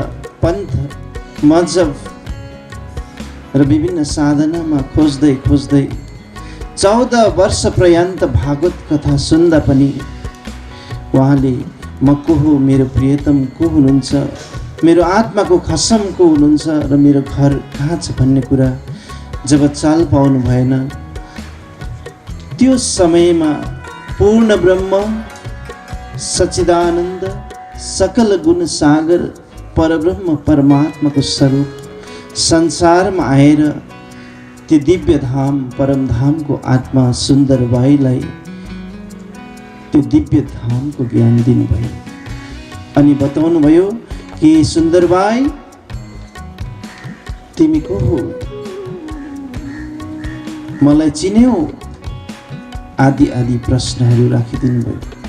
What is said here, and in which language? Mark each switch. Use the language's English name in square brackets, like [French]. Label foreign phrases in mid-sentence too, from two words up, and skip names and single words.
[Nepali] पन्थ मजहब र विभिन्न साधनामा खोज्दै 14 वर्ष पर्यन्त भागवत कथा सुन्दा पनि उहाँले म को हो, मेरो प्रियतम को हुनुहुन्छ, मेरो आत्माको खसम को हुनुहुन्छ र मेरो घर कहाँ छ भन्ने कुरा जब चाल पाउनु भएन, त्यो समयमा पूर्ण ब्रह्म सच्चिदानन्द सकल गुण सागर परब्रह्म परमात्माको स्वरूप संसारमा आएर त्यो दिव्य धाम परमधामको आत्मा सुन्दरबाईलाई त्यो दिव्य धामको ज्ञान दिनुभयो। अनि बताउनु भयो कि सुन्दरबाई तिमी को हो, मलाई चिन्यौ, आदि प्रश्नहरू राखिदिनु भयो।